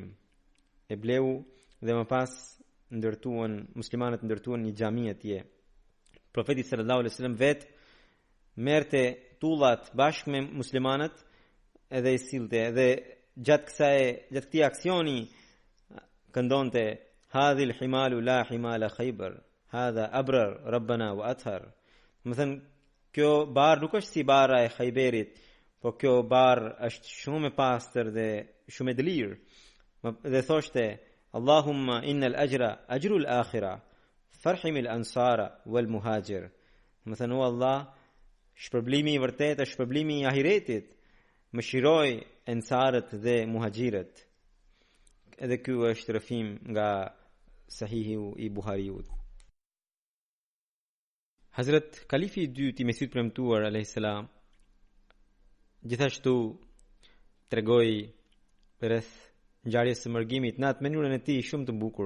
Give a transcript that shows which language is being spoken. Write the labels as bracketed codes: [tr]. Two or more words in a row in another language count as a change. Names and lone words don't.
[sq] E bleu dhe më pas muslimanët ndërtuan një xhami atje. Profeti [ar] صلى الله عليه وسلم [sq] vet merrte tullat bashkë me muslimanët edhe i sillte dhe gjatë këtij aksioni këndonte [ar] هذه الحمال لا حمال خيبر هذا أبرر ربنا وأطهر. [sq] Më thënë, kjo barë nuk është si bara e Khayberit, po kjo barë është shumë e pastër dhe shumë e dëlirë. Dhe thoshte, [ar] اللهم إن الأجر أجر الآخرة فارحم الأنصار والمهاجر. [sq] Më thënë, o Allah, shpërblimi i vërtet është shpërblimi i ahiretit, më shiroj ansarët dhe muhajirët. Edhe ky është rëfim nga Sahihu i Buhariut. Hazrat Kalifi i dytë i Mesit premtuar [ar] عليه السلام [sq] gjithashtu tregoi rreth ngjarjes së mërgimit në atë mënyrën e tij shumë të bukur.